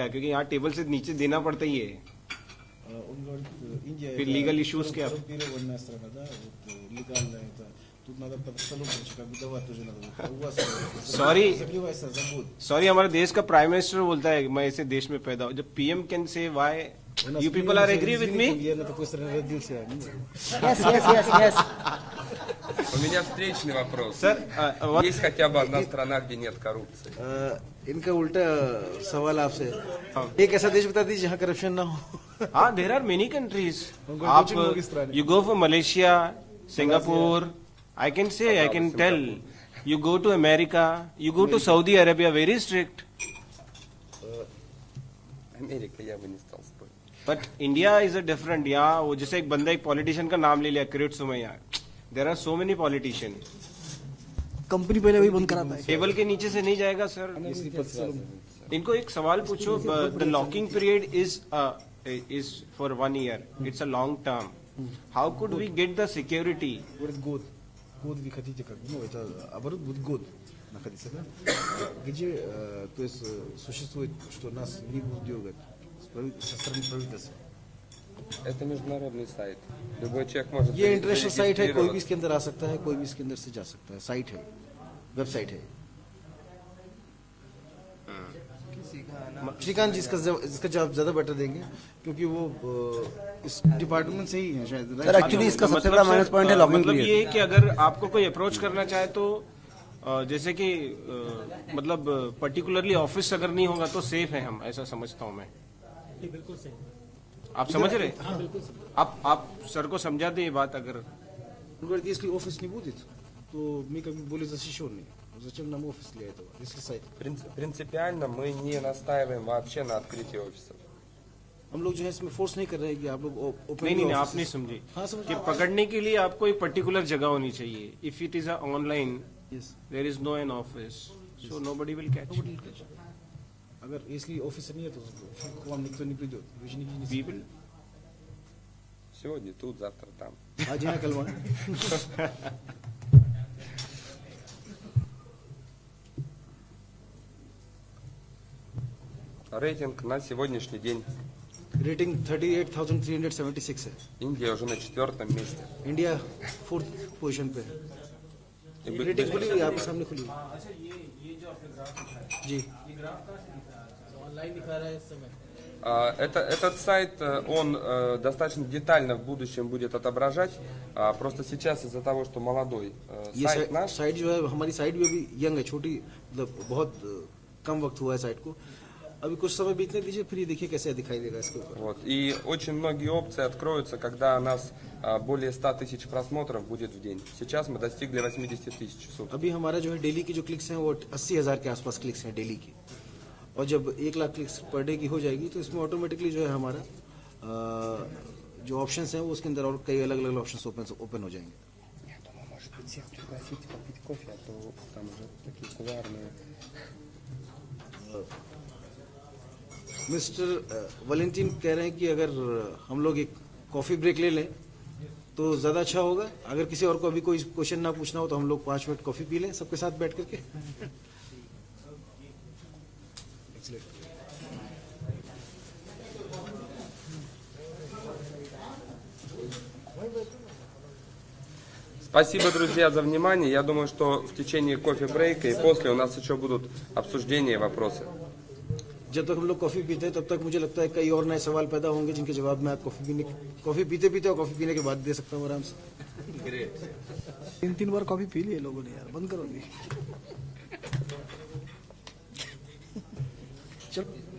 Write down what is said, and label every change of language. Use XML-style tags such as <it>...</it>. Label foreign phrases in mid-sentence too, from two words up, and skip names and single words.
<hi>क्योंकि यहाँ टेबल से नीचे देना पड़ता ही है। फिर</hi> <en>legal issues</en> <hi>क्या? सॉरी, हमारे देश का</hi> <en>prime minister</en> <hi>बोलता है मैं ऐसे देश में पैदा हूँ।</hi> <en>जब PM can say why you people are agree with me? यस</en> <ru>У меня встречный вопрос.</ru> <hi>सर,</hi> <ru>Есть хотя бы одна страна, где нет коррупции?</ru> <hi>इनका उल्टा सवाल आपसे, एक ऐसा देश बता दीजिए जहाँ करप्शन ना हो।</hi> <en>हाँ, there are many countries. आप you go for Malaysia, Singapore, I can tell. you go to America, you go to Saudi Arabia, very strict.</en> <ru>Америка, я бы не стал спорить.</ru> <en>but India is a different.</en> <hi>यहाँ वो जैसे एक बंदा एक पॉलिटिशियन का नाम ले लिया, किरीट सोमैया।</hi> <en>there are so many politician.</en> <hi>कंपनी पहले वही बंद कराता है। टेबल के नीचे से नहीं जाएगा सर। इनको एक सवाल पूछो।</hi> <en>the locking period is for 1 year. It's a long term. How could we get the security?</en> <ru>Год вы хотите как бы, ну это оборот будет год находиться, да? Где, то есть существует, что нас не будут дергать со стороны правительства. Это международный сайт. Любой человек может...</ru> <hi>ये</hi> <en>international site</en> <hi>है, कोई भी इसके अंदर आ सकता है, कोई भी इसके अंदर से जा सकता है। साइट है, वेबसाइट है। श्रीकांत जी इसका जवाब ज्यादा बेटर देंगे, क्योंकि वो इस डिपार्टमेंट से ही है शायद। सर एक्चुअली इसका सबसे बड़ा</hi> <en>minus point</en> <hi>है लॉकिंग मतलब पीरियड। ये है कि अगर आपको कोई अप्रोच करना चाहे तो जैसे कि मतलब पर्टिकुलरली ऑफिस अगर नहीं होगा तो सेफ है, हम ऐसा समझता हूँ मैं। बिल्कुल सही। आप समझ रहे? हाँ बिल्कुल सही। आप सर को समझा दे ये बात। अगर</hi> <ru>Если офис не будет, то мы как бы более защищенные. Зачем нам офис для этого, если сайт? Принципиально мы не настаиваем вообще на открытии офисов.</ru> <hi>हम लोग जो है इसमें फोर्स नहीं कर रहे हैं कि आप लोग ओपन। नहीं, आप नहीं समझे कि पकड़ने के लिए आपको एक पर्टिकुलर जगह होनी चाहिए।</hi> <en>if it is online, there is no an office, so nobody will catch.</en> <ru>अगर если офиса нет, то к вам никто не придет. Вы же не</ru> <en>People.</en> <ru>Сегодня тут, завтра там.</ru> <hi>आज यहाँ कल वहाँ।</hi> <ru>Рейтинг на сегодняшний день.</ru> <hi>रेटिंग 38,376 है।</hi> <ru>Индия уже на 4-м месте.</ru> <hi>इंडिया 4th पोजीशन पे</hi> <ru>И</ru> <hi>है। रेटिंग खुली हुई है, आपके सामने खुली हुई अच्छा, ये जो आपने ग्राफ दिखाया, जी। ये ग्राफ कहाँ से दिखा रहा है? ऑनलाइन दिखा रहा है इस समय?</hi> <ru>Этот сайт, он достаточно детально в будущем будет отображать. Просто сейчас из-за того, что молодой</ru> <hi>ये</hi> <ru>сайт наш,</ru> <hi>साइट जो है हमारी साइट भी अभी यंग है, छोटी, मतलब बहुत कम वक्त हुआ है साइट को। अभी कुछ समय बीतने दीजिए, फिर ये देखिए कैसे दिखाई देगा इसके ऊपर।</hi> <ru>вот, и очень многие опции откроются, когда у нас более 100 тысяч просмотров будет в день. Сейчас мы достигли 80 тысяч в сутки.</ru> <hi>अभी हमारा जो है डेली की जो क्लिक्स हैं वो 80,000 के आसपास क्लिक्स हैं डेली की। और जब 1 लाख क्लिक्स पर डे की हो जाएगी तो इसमें ऑटोमेटिकली जो है हमारा जो ऑप्शंस हैं वो उसके अंदर और कई अलग अलग ऑप्शंस ओपन हो जाएंगे।</hi> <ru>Я думаю, может быть, всех пригласить попить кофе, а то там уже такие кулуарные.</ru> <hi>मिस्टर वैलेंटाइन कह रहे हैं कि अगर हम लोग एक</hi> <en>coffee break</en> <hi>ले लें तो ज्यादा अच्छा होगा। अगर किसी और को अभी कोई क्वेश्चन ना पूछना हो तो हम लोग 5 मिनट कॉफी पी लें सबके साथ बैठ करके।</hi> <ru>Спасибо, друзья, за внимание. Я думаю, что в течение кофе-брейка и после у нас еще будут обсуждения и вопросы.</ru> <hi>जब तक हम लोग कॉफी पीते हैं तब तक मुझे लगता है कई और नए सवाल पैदा होंगे जिनके जवाब मैं कॉफी पीते पीते और कॉफी पीने के बाद दे सकता हूँ आराम से। 3 बार कॉफी पी लिए लोगों ने, यार बंद करो भी। चलो</hi>